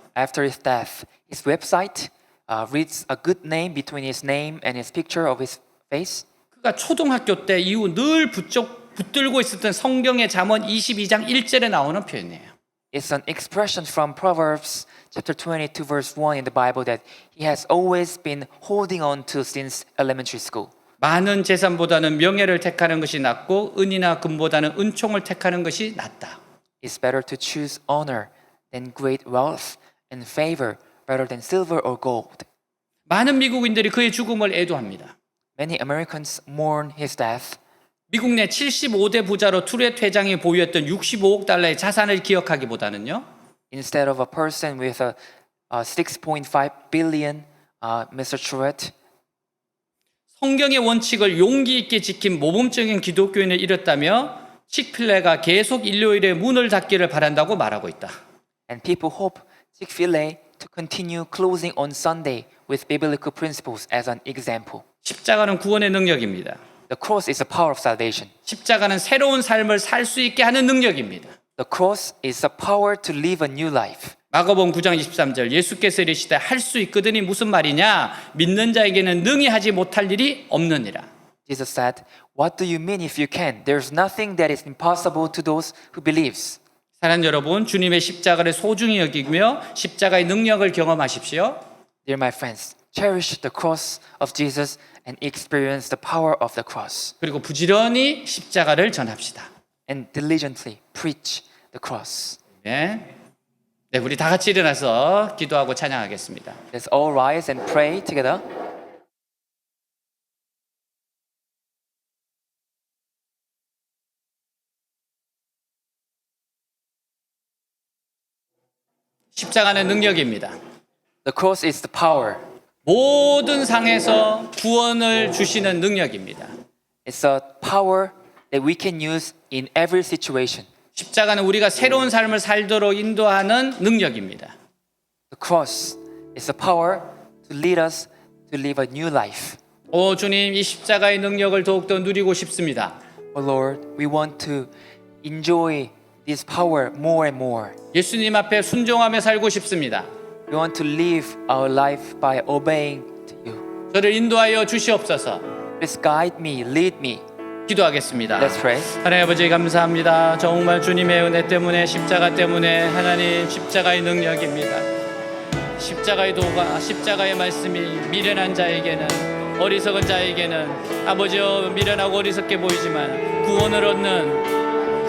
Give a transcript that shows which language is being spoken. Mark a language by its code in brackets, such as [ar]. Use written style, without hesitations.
[en] After his death, his website reads a good name between his name and his picture of his face. [ko] 그가 초등학교 때 이후 늘 붙들고 있었던 성경의 잠언 22장 1절에 나오는 표현이에요. [en] It's an expression from Proverbs chapter 22 verse 1 in the Bible that he has always been holding on to since elementary school. [ko] 많은 재산보다는 명예를 택하는 것이 낫고 은이나 금보다는 은총을 택하는 것이 낫다. [en] It's better to choose honor than great wealth and favor rather than silver or gold. [ko] 많은 미국인들이 그의 죽음을 애도합니다. [en] Many Americans mourn his death. [ko] 미국 내 75대 부자로 트루엣 회장이 보유했던 65억 달러의 자산을 기억하기보다는요. [en] Instead of a person with a 6.5 billion, Mr. Truett, [ko] 성경의 원칙을 용기 있게 지킨 모범적인 기독교인을 잃었다며 칙필레가 계속 일요일에 문을 닫기를 바란다고 말하고 있다. [en] and people hope Chick-fil-A to continue closing on Sunday with biblical principles as an example. [ko] 십자가는 구원의 능력입니다. [en] The cross is the power of salvation. [ko] 십자가는 새로운 삶을 살 수 있게 하는 능력입니다. [en] The cross is the power to live a new life. [ko] 마가복음 9장 23절 예수께서 이르시되 할 수 있거든이 무슨 말이냐 믿는 자에게는 능히 하지 못할 일이 없느니라. [en] Jesus said, "What do you mean if you can? There's nothing that is impossible to those who believes." [ko] 사랑하는 여러분, 주님의 십자가를 소중히 여기며 십자가의 능력을 경험하십시오. [en] Dear my friends, cherish the cross of Jesus and experience the power of the cross. [ko] 그리고 부지런히 십자가를 전합시다. [en] And diligently preach the cross. [ko] 네. 네, 우리 다 같이 일어나서 기도하고 찬양하겠습니다. [en] Let's all rise and pray together. [ko] 십자가는 능력입니다. [en] The cross is the power. [ko] 모든 상에서 구원을 주시는 능력입니다. [en] It's a power that we can use in every situation. [ko] 십자가는 우리가 새로운 삶을 살도록 인도하는 능력입니다. [en] The cross is the power to lead us to live a new life. [ko] 오 주님, 이 십자가의 능력을 더욱더 누리고 싶습니다. [en] Oh Lord, we want to enjoy this power more and more. [ko] 예수님 앞에 순종하며 살고 싶습니다. [en] We want to live our life by obeying to you. [ko] 저를 인도하여 주시옵소서. [en] Please guide me, lead me. [ko] 기도하겠습니다. [en] Let's pray. [ko] 하나님 아버지 감사합니다. 정말 주님의 은혜 때문에 십자가 때문에 하나님 십자가의 능력입니다. 십자가의 도가 십자가의 말씀이 미련한 자에게는 어리석은 자에게는 아버지여 미련하고 어리석게 보이지만 구원을 얻는